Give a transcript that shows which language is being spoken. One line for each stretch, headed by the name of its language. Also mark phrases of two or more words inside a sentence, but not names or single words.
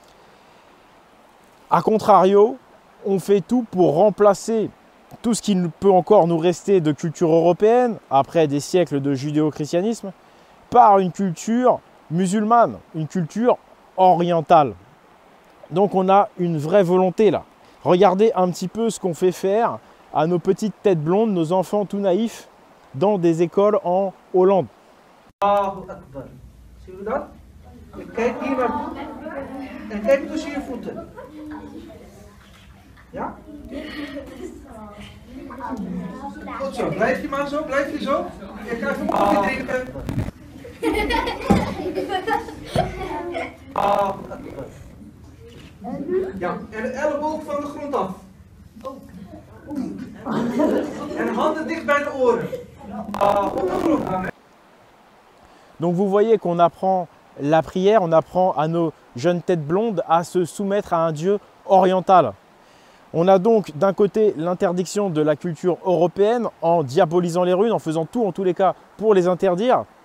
French: A contrario, on fait tout pour remplacer tout ce qui peut encore nous rester de culture européenne, après des siècles de judéo-christianisme, par une culture musulmane, une culture orientale. Donc on a une vraie volonté là. Regardez un petit peu ce qu'on fait faire à nos petites têtes blondes, nos enfants tout naïfs, dans des écoles en Hollande.
Arabic: Allahu Akbar.
Dutch: Zie je dat? En kijk hier naar. En kijk tussen je voeten. Ja? Goed zo. Blijf je maar zo, blijf je zo. Je krijgt een koffie drinken.
Arabic: Allahu Akbar.
Dutch: Ja, en de elleboog van de grond af. En handen dicht bij de oren. Op de grond gaan.
French: Donc vous voyez qu'on apprend la prière, on apprend à nos jeunes têtes blondes à se soumettre à un Dieu oriental. On a donc d'un côté l'interdiction de la culture européenne en diabolisant les runes, en faisant tout en tous les cas pour les interdire.